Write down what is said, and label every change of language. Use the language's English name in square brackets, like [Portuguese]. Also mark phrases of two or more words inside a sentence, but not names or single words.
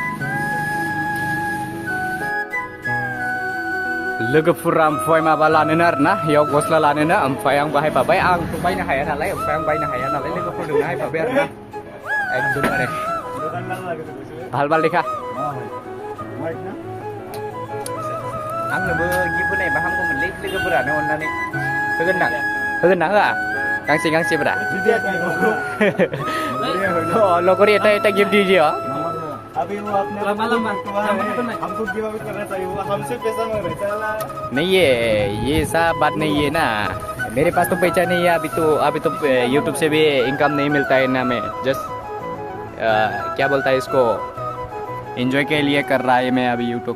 [Bodo] लोगोफोरा ओमफ्राय माबा लानोनो आरोना बेयाव गस्ला लानोनो ओमफ्राय आं बाहायफाबाय आंथ' बायनो हाया नालाय ओमफ्राय आं बायनो हाया नालाय लोगोफोरजोंनो हायफाबाय आरोना एकदमबारे [Bangla] ভাল ভাল [Bodo] देखा आंनोबो गिफ्ट होनायबा हामगौमोनलै लोगोफोरानो अननानै होगोन ना होआ गांसे गांसेब्रा Oh, lokori eta gift [Hindi] दीजिए हाँ. अभी वो अपने हमको [English] give away [Hindi] करना चाहिए वो हमसे पैसा मांग रहे चला नहीं ये सब बात नहीं है ना. मेरे पास तो पैसा नहीं है अभी तो YouTube से भी इनकम नहीं मिलता है ना. मैं जस्ट क्या बोलता है इसको एंजॉय के लिए कर रहा है मैं अभी YouTube.